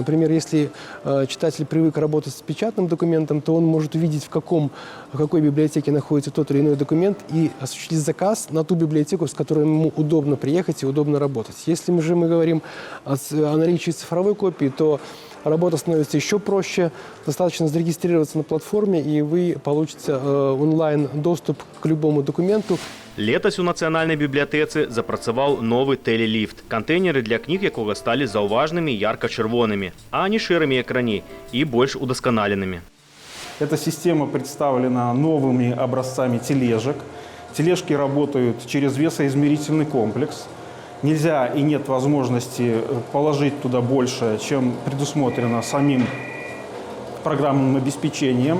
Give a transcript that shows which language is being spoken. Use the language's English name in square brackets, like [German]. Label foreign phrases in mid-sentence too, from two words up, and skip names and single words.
[Russian] Например, если читатель привык работать с печатным документом, то он может увидеть, в какой библиотеке находится тот или иной документ и осуществить заказ на ту библиотеку, с которой ему удобно приехать и удобно работать. Если мы говорим о наличии цифровой копии, то работа становится еще проще. Достаточно зарегистрироваться на платформе, и вы получите онлайн-доступ к любому документу. [Belarusian] Летась у нацыянальнай бібліятэцы запрацаваў новы тэлеліфт. Кантэйнеры для кніг якога сталі заўважнымі ярка-чырвонымі, а не шэрымі, як раней, і больш удасканаленымі. [Russian] Эта система представлена новыми образцами тележек. Тележки работают через весоизмерительный комплекс. Нельзя и нет возможности положить туда больше, чем предусмотрено самим программным обеспечением.